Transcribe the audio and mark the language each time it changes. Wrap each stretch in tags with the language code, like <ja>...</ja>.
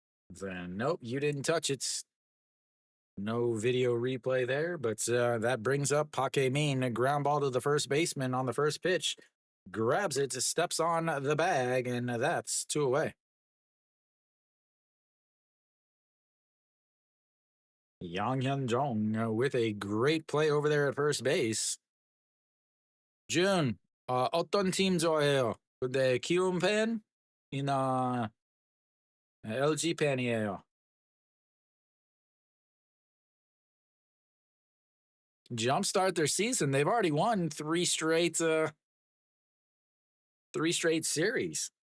<en>Then, nope, you didn't touch it. No video replay there, but that brings up Park Min, a ground ball to the first baseman on the first pitch. Grabs it, steps on the bag, and that's 2 away. Yang Hyun Jong with a great play over there at first base.</en> <ko>Jun, 어떤 팀 좋아해요? 근데 키움 팬이나 LG 팬이에요.</ko> <en>Jumpstart their season. They've already won 3 straight series.</en>